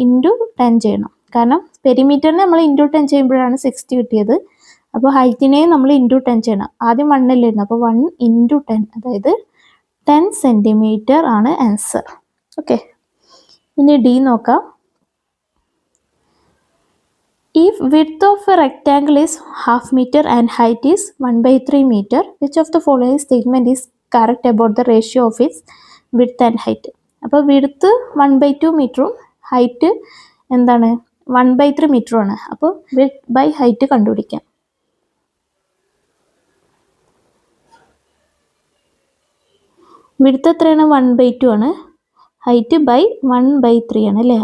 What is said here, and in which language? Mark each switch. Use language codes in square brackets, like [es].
[ml] Into 10 ചെയ്യണം. കാരണം പെരിമീറ്ററിനെ നമ്മൾ ഇൻറ്റു 10 ചെയ്യുമ്പോഴാണ് 60 കിട്ടിയത്. അപ്പോൾ ഹൈറ്റിനെയും നമ്മൾ ഇൻറ്റു 10 ചെയ്യണം. ആദ്യം 1 അല്ലായിരുന്നു. അപ്പോൾ 1 × 10 അതായത് 10 സെൻറ്റിമീറ്റർ ആണ് ആൻസർ. ഓക്കെ, ഇനി ഡി നോക്കാം. [en] If width of a rectangle is half meter and height is 1/3 meter, which of the following statement is correct about the ratio of its width and height? [ml] അപ്പോൾ width 1/2 മീറ്ററും height എന്താണ് 1/3 മീറ്ററും ആണ്. അപ്പോൾ width by height കണ്ടുപിടിക്കാം. Width എത്രയാണ് 1/2 ആണ്, height by 1/3 ആണ് അല്ലേ.